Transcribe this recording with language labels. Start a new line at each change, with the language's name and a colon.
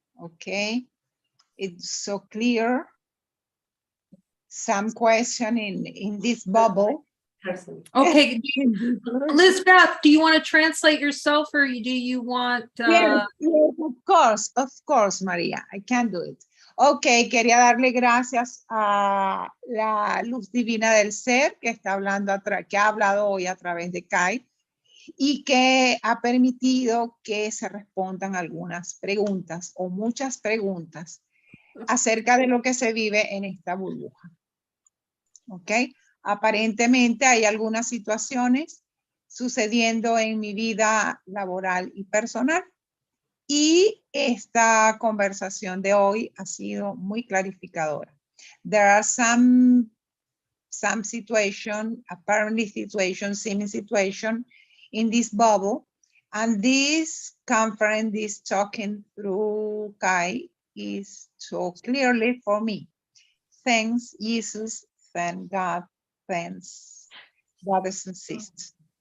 English: Okay, it's so clear. Some question in this bubble. Okay, Elizabeth, do you want to translate yourself or do you want? Yes, of course, María, I can do it.
Spanish: Ok, quería darle gracias a la luz divina del ser que está hablando, que ha hablado hoy a través de Kai y que ha permitido que se respondan algunas preguntas o muchas preguntas acerca de lo que se vive en esta burbuja. Ok, aparentemente hay algunas situaciones sucediendo en mi vida laboral y personal. Y esta conversación de hoy ha sido muy clarificadora.
English: There are some situation, apparently situation, seeming situation in this bubble. And this conference, this talking through Kai is so clearly for me. Thanks, Jesus, thank God, thanks, brothers and sisters.